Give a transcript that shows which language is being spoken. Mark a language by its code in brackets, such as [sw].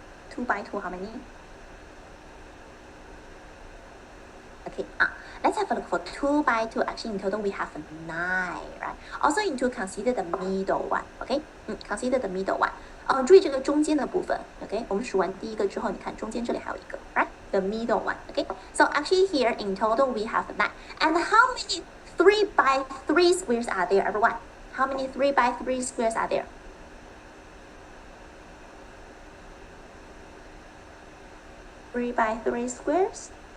[en] 2 by 2, how many? Okay, let's have a look for 2 by 2. Actually, in total, we have 9, right? Also, you need to consider the middle one, okay? Consider the middle one. [zh] 注意这个中间的部分 ，OK？ 我们数完第一个之后，你看中间这里还有一个 ，right？ [en] the middle one. Okay, so actually here in total we have 9. And how many 3 by 3 squares are there, everyone? How many 3 by 3 squares are there? 3 by 3 squares?